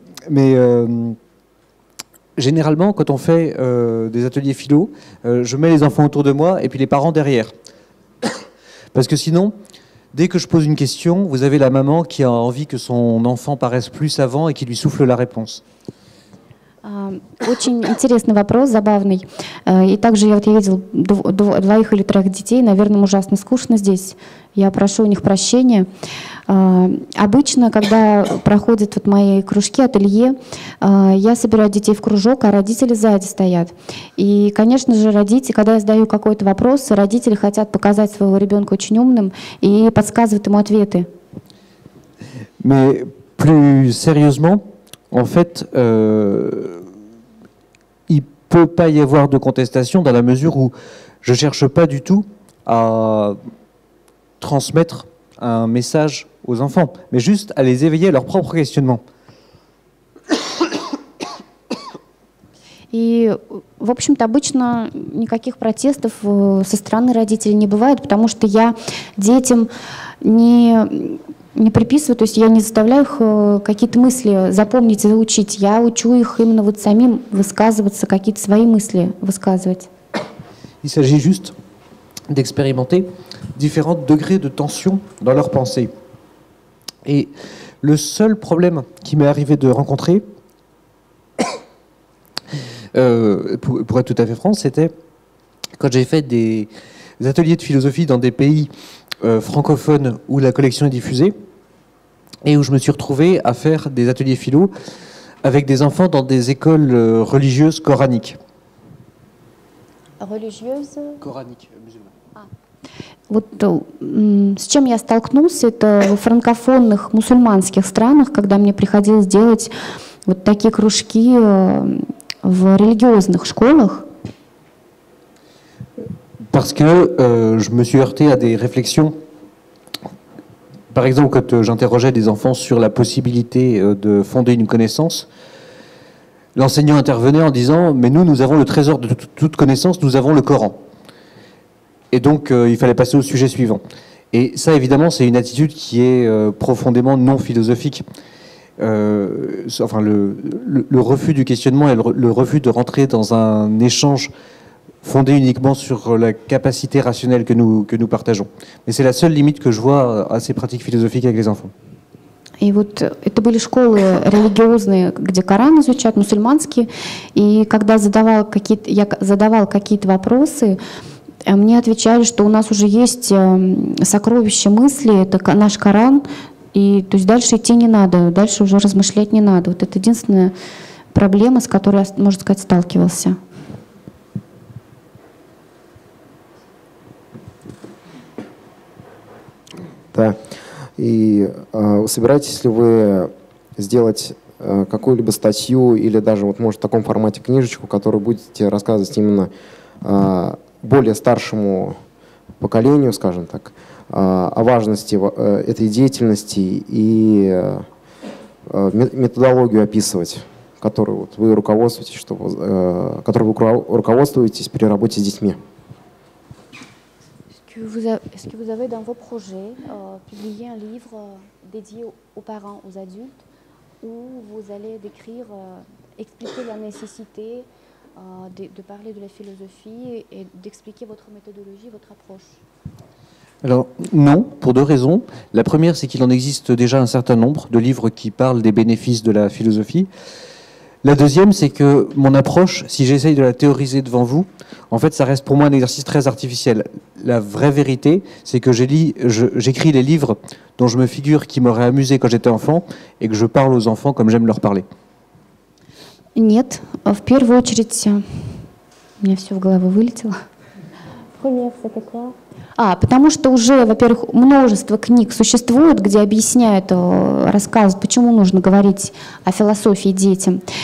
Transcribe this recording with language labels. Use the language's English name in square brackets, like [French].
[French] Mais généralement, quand on fait des ateliers philo, je mets les enfants autour de moi et puis les parents derrière. Parce que sinon, dès que je pose une question, vous avez la maman qui a envie que son enfant paraisse plus savant et qui lui souffle la réponse. [Russian] Очень интересный вопрос, забавный. И также я видел двоих или троих детей, наверное, ужасно скучно здесь. Я прошу у них прощения. Обычно, когда проходят вот мои кружки, ателье, я собираю детей в кружок, а родители сзади стоят. И, конечно же, родители, когда я задаю какой-то вопрос, родители хотят показать своего ребенка очень умным и подсказывают ему ответы. [French] Mais plus sérieusement, en fait, il ne peut pas y avoir de contestation dans la mesure où je ne cherche pas du tout à transmettre un message aux enfants, mais juste à les éveiller à leur propre questionnement. [Russian] И, в общем-то, обычно никаких протестов со стороны родителей не бывает, потому что я детям не приписываю, то есть я не заставляю их какие-то мысли запомнить и заучить. Я учу их именно вот самим высказываться, какие-то свои мысли высказывать. [French] Il s'agit juste d'expérimenter différents degrés de tension dans leur pensée. Et le seul problème qui m'est arrivé de rencontrer, pour être tout à fait franc, c'était quand j'ai fait des ateliers de philosophie dans des pays francophones où la collection est diffusée, et où je me suis retrouvé à faire des ateliers philo avec des enfants dans des écoles religieuses coraniques. Religieuses? Coraniques, musulmanes. [Russian] Вот с чем я столкнулся, это в франкофонных мусульманских странах, когда мне приходилось делать вот такие кружки в религиозных школах. [French] Parce que je me suis heurté à des réflexions. Par exemple, quand j'interrogeais des enfants sur la possibilité de fonder une connaissance, l'enseignant intervenait en disant « Mais nous avons le trésor de toute connaissance, nous avons le Coran ». Et donc, il fallait passer au sujet suivant. Et ça, évidemment, c'est une attitude qui est profondément non philosophique. Enfin, le refus du questionnement et le refus de rentrer dans un échange fondé uniquement sur la capacité rationnelle que nous partageons. Mais c'est la seule limite que je vois à ces pratiques philosophiques avec les enfants. [Russian] И вот это были школы религиозные, где Коран изучают, мусульманские. И когда я задавала какие-то вопросы, мне отвечали, что у нас уже есть сокровище мысли, это наш Коран, и то есть дальше идти не надо, дальше уже размышлять не надо. Вот это единственная проблема, с которой я, можно сказать, сталкивался. Да. И собираетесь ли вы сделать какую-либо статью или даже, вот, может, в таком формате книжечку, которую будете рассказывать именно более старшему поколению, скажем так, о важности этой деятельности и методологию описывать, которой вот вы руководствуетесь, которой вы руководствуетесь при работе с детьми. [French] Est-ce que vous avez dans vos projets publié un livre dédié aux parents, aux adultes, où vous allez décrire, expliquer la nécessité de parler de la philosophie et d'expliquer votre méthodologie, votre approche? Alors non, pour deux raisons. La première, c'est qu'il en existe déjà un certain nombre de livres qui parlent des bénéfices de la philosophie. La deuxième, c'est que mon approche, si j'essaye de la théoriser devant vous, en fait, ça reste pour moi un exercice très artificiel. La vraie vérité, c'est que j'écris les livres dont je me figure qui m'auraient amusé quand j'étais enfant et que je parle aux enfants comme j'aime leur parler. [Russian] Нет, в первую очередь, у меня все в голову вылетело. Потому что уже, во-первых, множество книг существует, где объясняют, рассказывают, почему нужно говорить о философии детям.